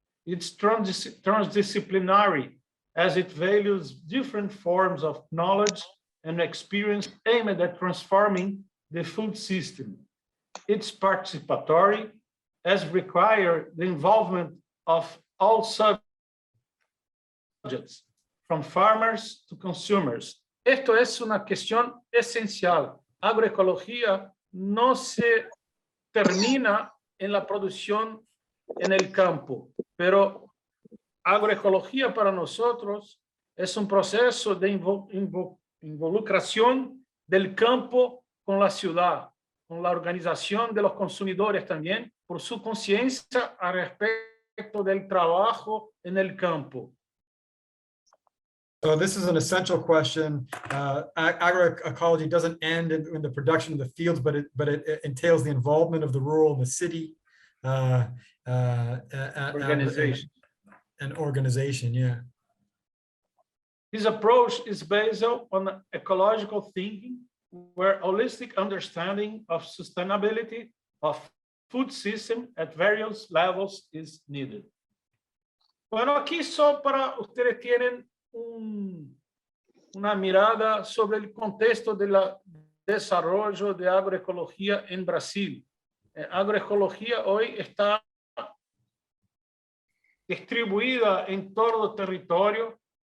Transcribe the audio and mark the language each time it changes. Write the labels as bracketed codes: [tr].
[en] It's transdisciplinary as it values different forms of knowledge and experience aimed at transforming the food system. It's participatory as require the involvement of all subjects, from farmers to consumers. [es] Esto es una cuestión esencial. Agroecología no se termina en la producción en el campo, pero agroecología para nosotros es un proceso de involucración del campo con la ciudad, con la organización de los consumidores también, por su conciencia al respecto del trabajo en el campo. [en] So this is an essential question. Agroecology doesn't end in the production of the fields, but it entails the involvement of the rural and the city Organization. And organization, yeah. This approach is based on ecological thinking, where holistic understanding of sustainability of food system at various levels is needed. [es] Bueno, aquí só para ustedes tienen una mirada sobre el contexto del desarrollo de agroecología en Brasil. Agroecología hoy está distribuida en todo el territorio.